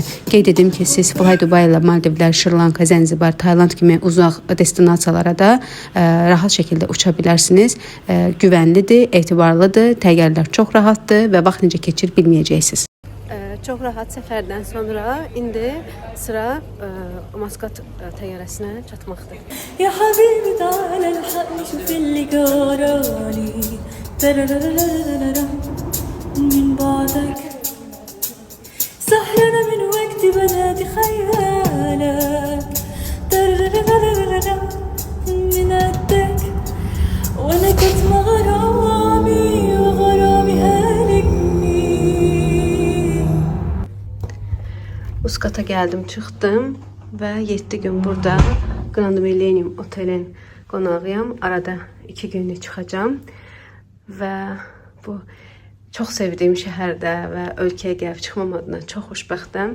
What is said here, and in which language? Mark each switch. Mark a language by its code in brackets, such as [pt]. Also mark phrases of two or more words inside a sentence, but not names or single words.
[az] Qeyd edim ki, siz Fly Dubai ilə Maldivlər, Şri-Lanka, Zənzibar, Tayland kimi uzaq destinasiyalara da rahat şəkildə uça bilərsiniz. Güvənlidir, etibarlıdır, təyyarələr çox rahatdır və vaxt necə keçir bilməyəcəksiniz. Çox rahat səfərdən sonra indi sıra Maskat təyyarəsinə çatmaqdır. [ar] يا حبيبي تعالى الحقني شوف اللي قراني من بعدك سهرنا من وقت بنادي خيالك من قدك وانا كنت غرامي وغرامي هالكني. [az] Muskata gəldim, çıxdım və 7 gün burada Grand Millennium Otelin qonağıyam. Arada 2 günlük çıxacağam və bu çox sevdiyim şəhərdə və ölkəyə gəlib çıxmam adına çox xoşbəxtəm.